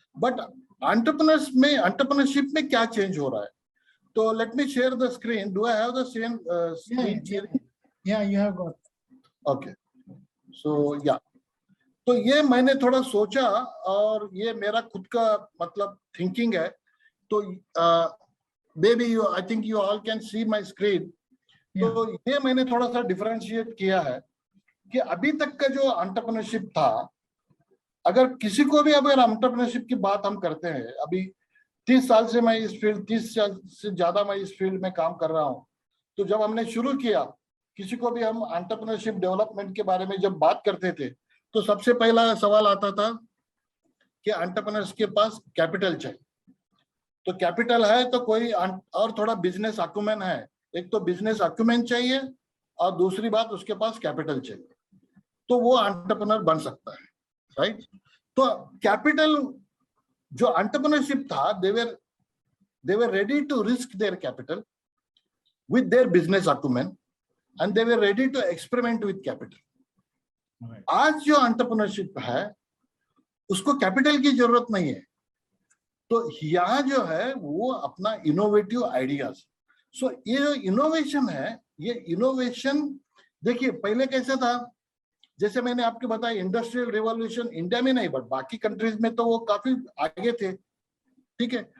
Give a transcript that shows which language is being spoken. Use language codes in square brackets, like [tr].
[hi] But entrepreneurship में क्या change हो रहा है? [en] तो let me share the screen. Do I have the same screen sharing? या you have got. [hi] ओके, सो या, तो ये मैंने थोड़ा सोचा और ये मेरा खुद का मतलब थिंकिंग है। [en] तो maybe you, I think you all can see my screen. [hi] तो ये मैंने थोड़ा सा डिफरेंशिएट किया है कि अभी तक का जो एंटरप्रेन्योरशिप था, अगर किसी को भी अगर एंटरप्रेन्योरशिप की बात हम करते हैं, अभी 30 साल से मैं इस फील्ड, 30 साल से ज्यादा मैं इस फील्ड में काम कर रहा हूँ। तो जब हमने शुरू किया, किसी को भी हम एंटरप्रेन्योरशिप डेवलपमेंट के बारे में जब बात करते थे, तो सबसे पहला सवाल आता था कि एंटरप्रेन्योर्स के पास कैपिटल चाहिए। तो कैपिटल है तो कोई और थोड़ा बिजनेस अक्यूमेन है, एक तो बिजनेस अक्यूमेन चाहिए और दूसरी बात उसके पास कैपिटल चाहिए, तो वो एंटरप्रेन्योर बन सकता है, राइट? तो कैपिटल जो एंटरप्रेन्योरशिप था, [en] they were ready to risk their capital with their business acumen and they were ready to experiment with capital. [hi] आज जो एंटरप्रेन्योरशिप है उसको कैपिटल की जरूरत नहीं है। तो यहाँ जो है वो अपना इनोवेटिव आइडियाज, सो ये जो इनोवेशन है, ये इनोवेशन देखिए पहले कैसा था, जैसे मैंने आपको बताया इंडस्ट्रियल रिवॉल्यूशन इंडिया में नहीं बट बाकी कंट्रीज में तो वो काफी आगे थे, ठीक है।